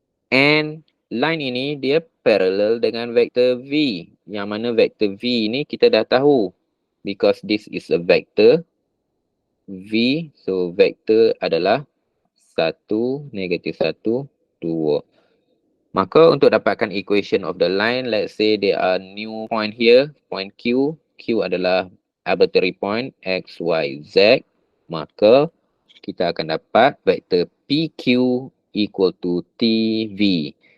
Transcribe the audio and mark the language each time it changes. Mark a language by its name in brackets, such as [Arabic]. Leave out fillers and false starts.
[Malay] And line ini dia parallel dengan vektor V. Yang mana vektor V ini kita dah tahu. [English] Because this is a vector V. [Malay] So vektor adalah 1, negatif 1, 2. Maka untuk dapatkan [English] equation of the line, let's say there are new point here. Point Q. [Malay] Q adalah arbitrary point X, Y, Z. Maka kita akan dapat vektor PQ equal to TV.